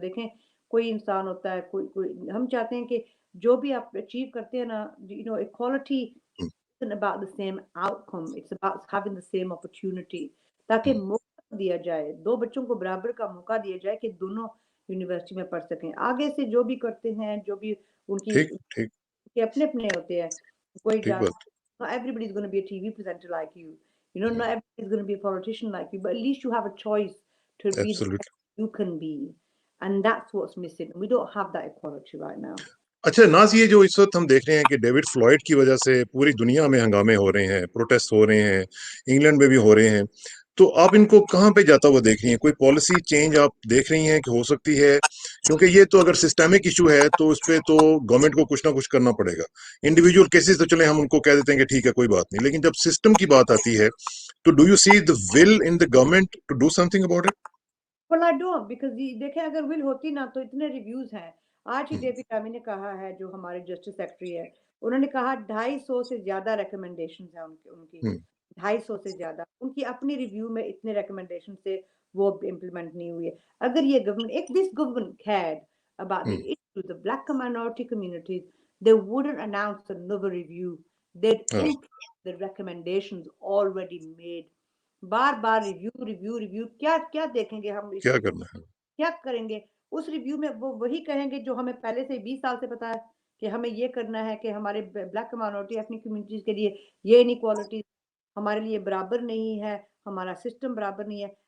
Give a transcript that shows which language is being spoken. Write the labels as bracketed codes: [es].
[hi] देखें, कोई इंसान होता है, कोई कोई हम चाहते हैं कि जो भी आप अचीव करते हैं ना, equality [en] isn't about the same outcome, it's about having the same opportunity, [hi] ताकि मौका दिया जाए, दो बच्चों को बराबर का मौका दिया जाए कि दोनों यूनिवर्सिटी में पढ़ सकें। आगे से जो भी करते हैं, जो भी उनकी ठीक ठीक उनके अपने अपने होते हैं, कोई ठीक बात। [en] not everybody is going to be a TV presenter like you, not everybody is going to be a politician like you, but at least you have a choice to be the best absolutely. you can be, and that's what's missing. We don't have that equality right now. [hi] अच्छा नाज, ये जो इस वक्त हम देख रहे हैं कि डेविड फ्लॉयड की वजह से पूरी दुनिया में हंगामे हो रहे हैं, प्रोटेस्ट हो रहे हैं, इंग्लैंड में भी हो रहे हैं, तो आप इनको कहाँ पे जाता हुआ देख रही हैं? कोई पॉलिसी चेंज आप देख रही हैं कि हो सकती है? क्योंकि ये तो अगर सिस्टमिक इशू है तो उस पे तो गवर्नमेंट को कुछ ना कुछ करना पड़ेगा। इंडिविजुअल केसेस तो चले हम उनको कह देते हैं कि ठीक है कोई बात नहीं, लेकिन जब सिस्टम की बात आती है तो [en] Do you see the will in the government to do something about it? Well, I don't, because [hi] देखें, अगर विल होती ना तो इतने रिव्यूज हैं। आज ही डेविड टामी ने कहा है, जो हमारे जस्टिस सेक्रेटरी है, उन्होंने कहा 250 से ज्यादा रिकमेंडेशन है उनकी उनकी 250 से ज्यादा उनकी अपनी रिव्यू में इतने रिकमेंडेशन से वो इम्प्लीमेंट नहीं हुई है। अगर ये government, [en] if this government cared about the issue, the black minority communities, they wouldn't announce another review, they'd [hi] हाँ, [en] implement the recommendations already made। [hi] Bar bar review review review, क्या क्या देखेंगे हम इस क्या रिव्यू, करना है? क्या करेंगे उस रिव्यू में? वो वही कहेंगे जो हमें पहले से 20 साल से पता है कि हमें ये करना है, कि हमारे ब्लैक माइनॉरिटी एथनिक कम्युनिटीज के लिए ये इनइक्वालिटी हमारे लिए बराबर नहीं है, हमारा सिस्टम बराबर नहीं है।